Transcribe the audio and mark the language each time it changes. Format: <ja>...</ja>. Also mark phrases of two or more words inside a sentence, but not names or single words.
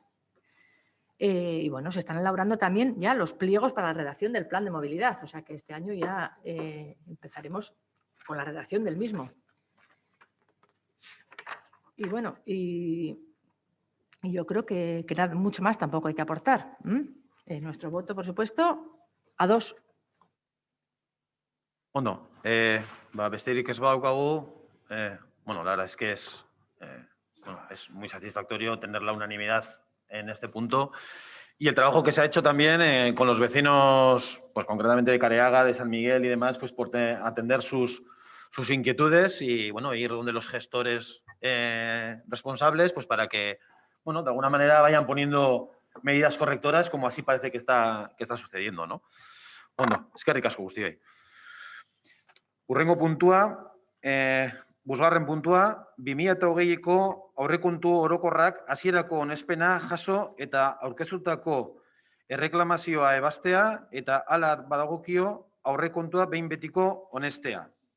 <es>Y bueno, se están elaborando también ya los pliegos para la redacción del plan de movilidad, o sea que este año ya empezaremos con la redacción del mismo. Y bueno, y yo creo que nada, mucho más tampoco hay que aportar. Nuestro voto, por supuesto, a 2.</es> <eu>Ondo, besterik ez badaukagu, bueno,</eu> <es>la verdad es que es muy satisfactorio tener la unanimidad en este punto y el trabajo que se ha hecho también con los vecinos, pues concretamente de Careaga, de San Miguel y demás, pues por atender sus inquietudes y, bueno, ir donde los gestores responsables, pues para que, bueno, de alguna manera vayan poniendo medidas correctoras como así parece que está sucediendo, ¿no?</es> <eu>Ondo, eskerrik asko guztioi. Hurrengo puntua, bosgarren puntua, 2020ko aurrekontu orokorrak hasierako onespena jaso eta aurkeztutako erreklamazioa ebastea eta hala badagokio aurrekontua behin betiko onestea.</eu>